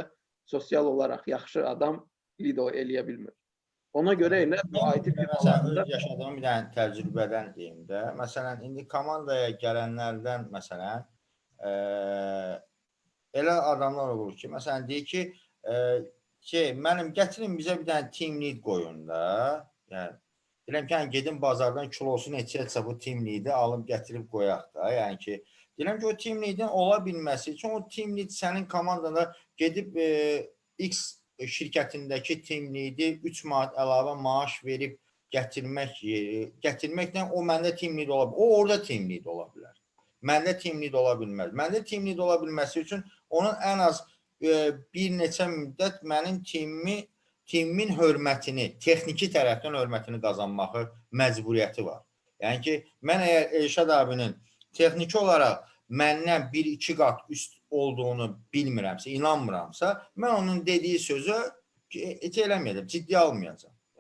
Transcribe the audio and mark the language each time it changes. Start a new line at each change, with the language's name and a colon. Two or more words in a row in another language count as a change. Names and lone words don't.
Azerbaijani: Sadəcə sosial olaraq yaxşı adam lead eləyə bilmir. Ona görə elə bu Mən IT məsələn firmalarında öz yaşadığım bir dənə təcrübədən deyim də. Məsələn indi komandaya gələnlərdən məsələn elə adamlar olur ki, məsələn deyir ki, mənim gətirin bizə bir dənə
English: team lead
Azerbaijani: qoyun da. Yəni deyirəm ki, gedim bazardan kilosu neçəyəsə bu
English: team lead-i
Azerbaijani: alıb gətirib qoyaq da. Yəni ki, deyirəm ki, o
English: team lead-in
Azerbaijani: ola bilməsi üçün o
English: team lead
Azerbaijani: sənin komandanda gedib X şirkətindəki
English: team lead-i
Azerbaijani: 3 manat əlavə maaş verib gətirməklə o məndə
English: team lead
Azerbaijani: ola bilər. O orada
English: team lead
Azerbaijani: ola bilər. Məndə
English: team lead
Azerbaijani: ola bilməz. Məndə
English: team lead
Azerbaijani: ola bilməsi üçün onun ən az bir neçə müddət mənim timimin hörmətini, texniki tərəfdən hörmətini qazanmağı məcburiyyəti var. Yəni ki, mən əgər Elşad abinin texniki olaraq məndən 1-2 qat üst olduğunu bilmirəmsə, inanmıramsa, mən onun dediyi sözü eləməyəcəm, ciddi almayacam.